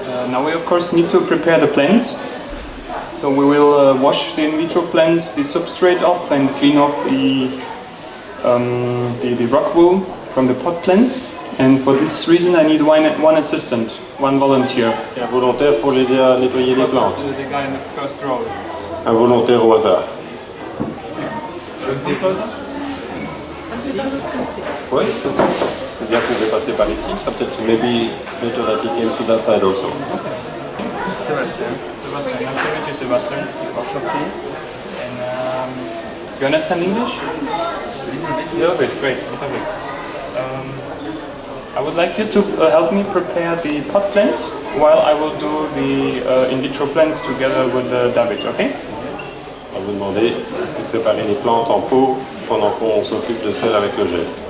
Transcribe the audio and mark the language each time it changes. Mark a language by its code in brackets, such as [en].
[en] Now we of course need to prepare the plants. So we will wash the in vitro plants, the substrate off and clean off the rock wool from the pot plants. And for this reason I need one assistant, one volunteer. [fr] Et un volontaire pour l'aider à nettoyer les plantes. [en] The guy in the first row. [fr] Un volontaire au hasard. Oui, c'est bien que vous pouvez passer par ici. Ça peut-être [en] maybe better that he came to that side also. Sebastian, nice to meet you, Sebastian. And you understand English? A little bit, great. I would like you to help me prepare the pot plants while I will do the in vitro plants together with David, okay? [fr] On va vous demander de préparer les plantes en pot pendant qu'on s'occupe de celles avec le gel.